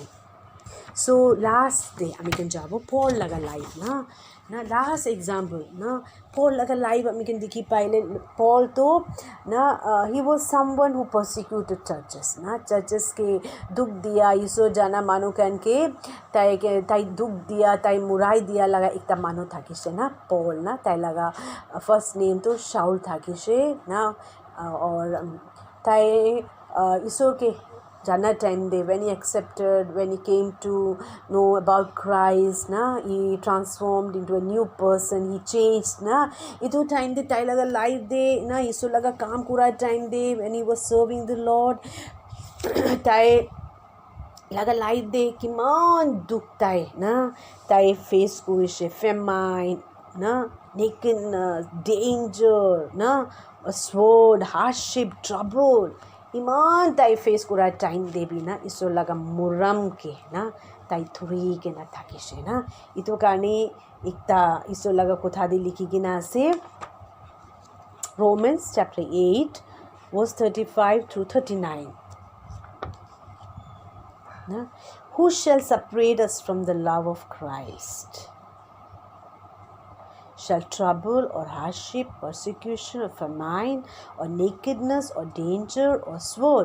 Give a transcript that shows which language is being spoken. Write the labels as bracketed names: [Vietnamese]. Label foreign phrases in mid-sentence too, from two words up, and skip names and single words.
[Naga Pidgin] So last day I can jabo Paul laga life na [English] last example [Naga Pidgin] na Paul laga life I can dikhi paile Paul to na [English] he was someone who persecuted churches [Naga Pidgin] na churches ke dukh diya iso jana manu kan ke tai dukh diya tai murai diya laga ekta manu thakise na Paul na tai laga [English] first name [Naga Pidgin] to Shaul thakise na or tai iso ke jana time day [English] when he accepted, when he came to know about Christ na he transformed into a new person, he changed [Naga Pidgin] na ito time de tai laga life de na iso laga kaam kura time de [English] when he was serving the Lord [Naga Pidgin] tai laga life de kiman duk tai na tai face [English] kurishe famine na nakedness, danger na a sword, hardship, trouble [Naga Pidgin] iman tai face kura time de bi na iso laga muram ke na tai thuri ke na thakise na ito kani ekta iso laga kotha de likhi kina ase Romans chapter 8 verse 35 through 39 na [English] who shall separate us from the love of Christ? Shall trouble or hardship, persecution or famine or nakedness or danger or sword?